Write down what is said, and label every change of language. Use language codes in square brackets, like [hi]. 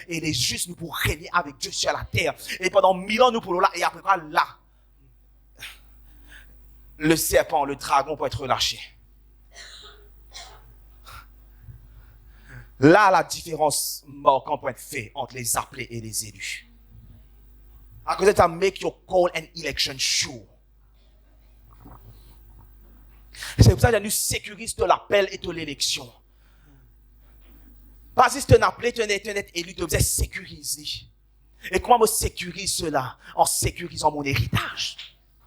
[fr] Et les justes, nous pour régner avec Dieu sur la terre. Et pendant 1000 ans, nous pour là, et après quoi, là, le serpent, le dragon peut être relâché. Là, la différence marquante peut être faite entre les appelés et les élus. À cause de ça, [en] make your call and election sure. [fr] C'est pour ça que nous sécurisons l'appel et de l'élection. Pas si tu es appelé, tu es élu, tu dois sécuriser. Et comment je sécurise cela? En sécurisant mon héritage.